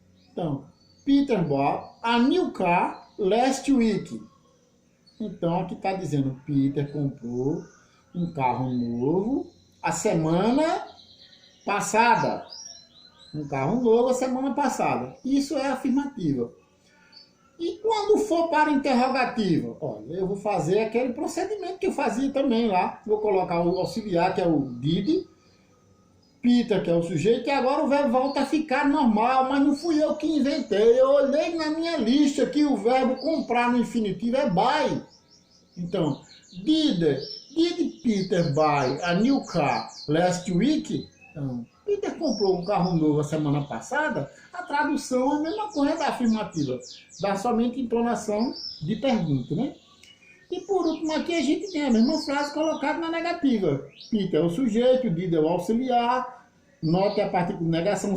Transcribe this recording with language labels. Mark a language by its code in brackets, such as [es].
[en] Então, Peter bought a new car last week. [pt] Então aqui está dizendo Peter comprou um carro novo a semana passada. Um carro novo a semana passada. Isso é afirmativa. E quando for para a interrogativa? Olha, eu vou fazer aquele procedimento que eu fazia também lá. Vou colocar o auxiliar, que é o did, Peter, que é o sujeito, e agora o verbo volta a ficar normal, mas não fui eu que inventei. Eu olhei na minha lista que o verbo comprar no infinitivo é buy. [en] Então, Did Peter buy a new car last week? [pt] Então, Peter comprou um carro novo a semana passada. A tradução é a mesma coisa da afirmativa. Dá somente entonação de pergunta, né? E por último aqui a gente tem a mesma frase colocada na negativa. Peter é o sujeito, did é o auxiliar. Note a partícula de negação.